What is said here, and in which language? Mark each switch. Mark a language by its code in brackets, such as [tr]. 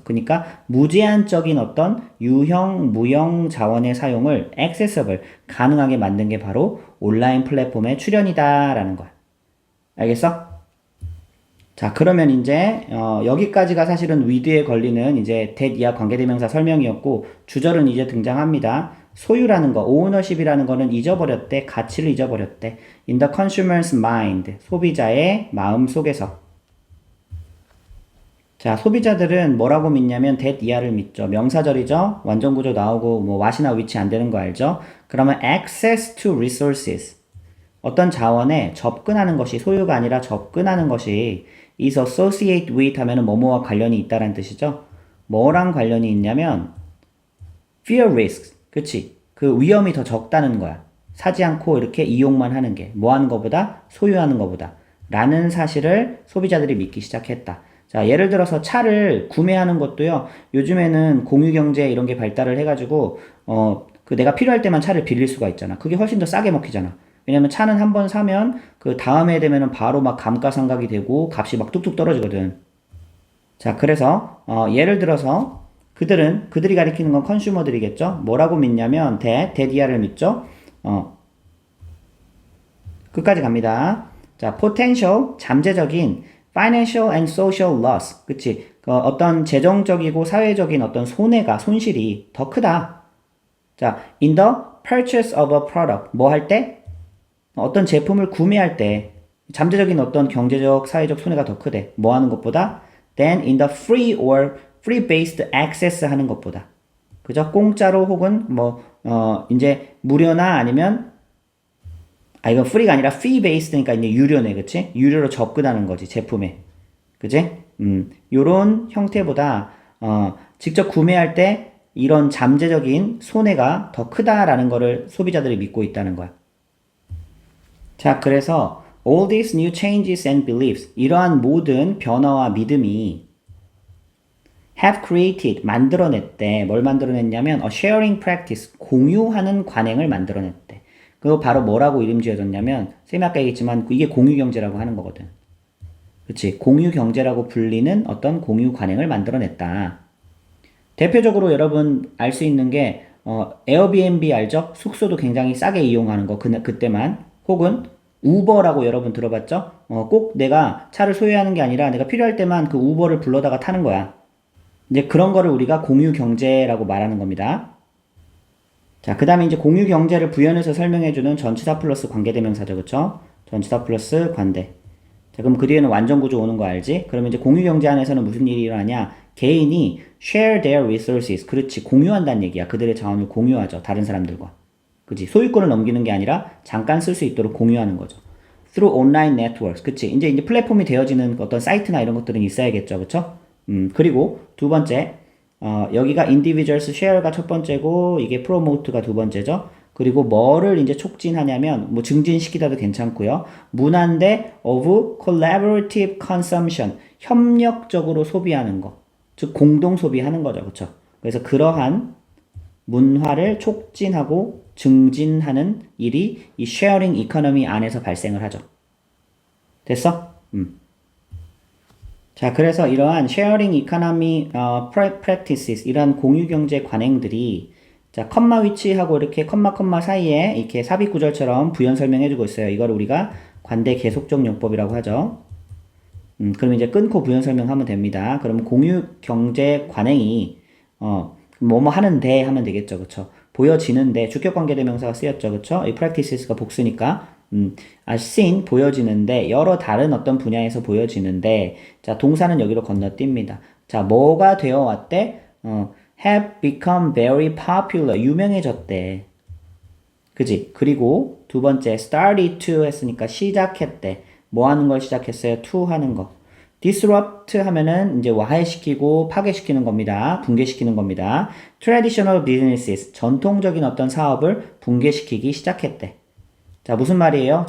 [ko] 그러니까 무제한적인 어떤 유형, 무형 자원의 사용을 accessible, 가능하게 만든 게 바로 온라인 플랫폼의 출현이다라는 거야. 알겠어? 자, 그러면 이제 여기까지가 사실은 with에 걸리는 이제 that 이하 관계대명사 설명이었고 주절은 이제 등장합니다. 소유라는 거, ownership이라는 거는 잊어버렸대, 가치를 잊어버렸대. In the consumer's mind, 소비자의 마음 속에서. 자, 소비자들은 뭐라고 믿냐면 that 이하를 믿죠. 명사절이죠. 완전 구조 나오고 뭐 what이나 which 안 되는 거 알죠? [en] 그러면 access to resources. [ko] 어떤 자원에 접근하는 것이 소유가 아니라 접근하는 것이 is associate with 하면은 뭐뭐와 관련이 있다라는 뜻이죠. 뭐랑 관련이 있냐면 fear risks. 그치? 그 위험이 더 적다는 거야. 사지 않고 이렇게 이용만 하는 게 뭐 하는 것보다 소유하는 것보다 라는 사실을 소비자들이 믿기 시작했다. 자, 예를 들어서 차를 구매하는 것도요. 요즘에는 공유경제 이런 게 발달을 해가지고 그 내가 필요할 때만 차를 빌릴 수가 있잖아. 그게 훨씬 더 싸게 먹히잖아. 왜냐면 차는 한 번 사면 그 다음에 되면은 바로 막 감가상각이 되고 값이 막 뚝뚝 떨어지거든. 자, 그래서 예를 들어서 그들이 가리키는 건 컨슈머들이겠죠. 뭐라고 믿냐면 대디아를 믿죠. 끝까지 갑니다. 자, potential 잠재적인 financial and social loss. 그치? 어떤 재정적이고 사회적인 어떤 손실이 더 크다. [en] 자, in the purchase of a product. [ko] 뭐 할 때? 어떤 제품을 구매할 때 잠재적인 어떤 경제적, 사회적 손해가 더 크대. 뭐 하는 것보다? [en] than in the free or free-based access 하는 것보다. [ko] 그죠? 공짜로 혹은 이제 무료나 아니면 이건 free가 아니라 fee-based니까 이제 유료네, 그치? 유료로 접근하는 거지, 제품에. 그치? 요런 형태보다, 직접 구매할 때 이런 잠재적인 손해가 더 크다라는 거를 소비자들이 믿고 있다는 거야. 자, 그래서 all these new changes and beliefs 이러한 모든 변화와 믿음이 have created 만들어냈대. 뭘 만들어냈냐면 a sharing practice 공유하는 관행을 만들어냈대. 그거 바로 뭐라고 이름 지어졌냐면 쌤이 아까 얘기했지만 이게 공유 경제라고 하는 거거든. 그렇지? 공유 경제라고 불리는 어떤 공유 관행을 만들어냈다. 대표적으로 여러분 알 수 있는 게 에어비앤비 알죠? 숙소도 굉장히 싸게 이용하는 거 그때만 혹은 우버라고 여러분 들어봤죠? 꼭 내가 차를 소유하는 게 아니라 내가 필요할 때만 그 우버를 불러다가 타는 거야. 이제 그런 거를 우리가 공유 경제라고 말하는 겁니다. 자, 그 다음에 이제 공유 경제를 부연해서 설명해주는 전치사 플러스 관계대명사죠, 그쵸? 전치사 플러스 관대. 자, 그럼 그 뒤에는 완전 구조 오는 거 알지? 그러면 이제 공유 경제 안에서는 무슨 일이 일어나냐? 개인이 share their resources. 그렇지, 공유한다는 얘기야. 그들의 자원을 공유하죠, 다른 사람들과. 그치? 소유권을 넘기는 게 아니라 잠깐 쓸 수 있도록 공유하는 거죠. [en] through online networks. [ko] 그치? 이제 플랫폼이 되어지는 어떤 사이트나 이런 것들은 있어야겠죠, 그쵸? 그리고 두 번째, 여기가 individuals share 가 첫 번째고, 이게 promote가 두 번째죠. 그리고 뭐를 이제 촉진하냐면, 뭐 증진시키다도 괜찮고요. [en] 문화인데 of collaborative consumption. [ko] 협력적으로 소비하는 거. 즉, 공동 소비하는 거죠. 그쵸? 그래서 그러한 문화를 촉진하고 증진하는 일이 이 쉐어링 이코노미 안에서 발생을 하죠. 됐어? 자, 그래서 이러한 쉐어링 이코노미 practices 이러한 공유 경제 관행들이 자, 컴마 위치하고 이렇게 컴마 사이에 이렇게 삽입 구절처럼 부연 설명해 주고 있어요. 이걸 우리가 관대 계속적 용법이라고 하죠. 그럼 이제 끊고 부연 설명하면 됩니다. 그러면 공유 경제 관행이 뭐뭐 하는데 하면 되겠죠. 그쵸? 보여지는데 주격 관계 대명사가 쓰였죠. 그쵸? 이 practices가 복수니까 as seen 보여지는데 여러 다른 어떤 분야에서 보여지는데 자, 동사는 여기로 건너뜁니다. 자, 뭐가 되어 왔대? [en] have become very popular 유명해졌대. [ko] 그지? 그리고 두 번째 started to 했으니까 시작했대. 뭐 하는 걸 시작했어요? to 하는 거. disrupt 하면은 이제 와해시키고 파괴시키는 겁니다. 붕괴시키는 겁니다. traditional businesses, 전통적인 어떤 사업을 붕괴시키기 시작했대. 자, 무슨 말이에요?